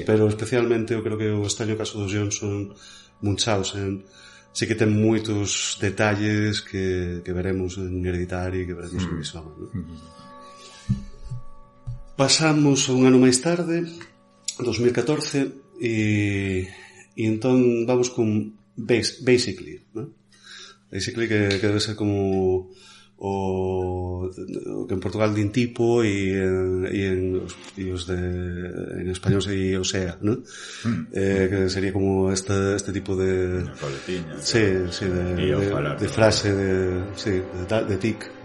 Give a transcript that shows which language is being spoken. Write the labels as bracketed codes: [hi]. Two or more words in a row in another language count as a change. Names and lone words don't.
[gl] Pero especialmente eu creo que o extraño caso dos Johnson, Munchausen, sí que ten moitos detalles que veremos en Hereditary, que veremos en Midsommar, ¿no? Pasamos a un ano máis tarde, 2014, e entón vamos con Basically, ¿no? Basically que debe ser como o que en Portugal din tipo e os en español se di Osea, ¿no? Que sería como este tipo de coletilla, de frase de tic, ¿no?